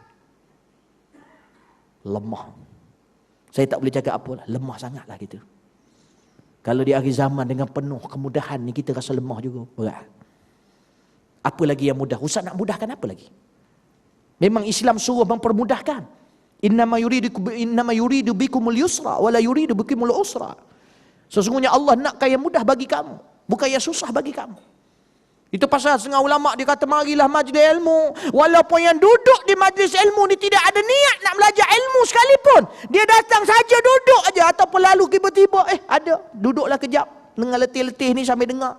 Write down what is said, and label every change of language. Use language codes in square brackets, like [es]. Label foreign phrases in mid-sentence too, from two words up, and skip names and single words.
[ms] Lemah. Saya tak boleh cakap apa lah. Lemah sangatlah kita. Kalau di akhir zaman dengan penuh kemudahan ni, kita rasa lemah juga. Berat. Apa lagi yang mudah? Ustaz nak mudahkan apa lagi? Memang Islam suruh mempermudahkan. [ar] إنما يريد بكم اليسر ولا يريد بكم العسر. [ms] Sesungguhnya Allah nakkan yang mudah bagi kamu, bukan yang susah bagi kamu. Itu pasal setengah ulama dia kata marilah majlis ilmu. Walaupun yang duduk di majlis ilmu ni tidak ada niat nak belajar ilmu sekalipun. Dia datang saja duduk aja ataupun lalu tiba-tiba ada duduklah kejap dengan letih-letih ni sambil dengar.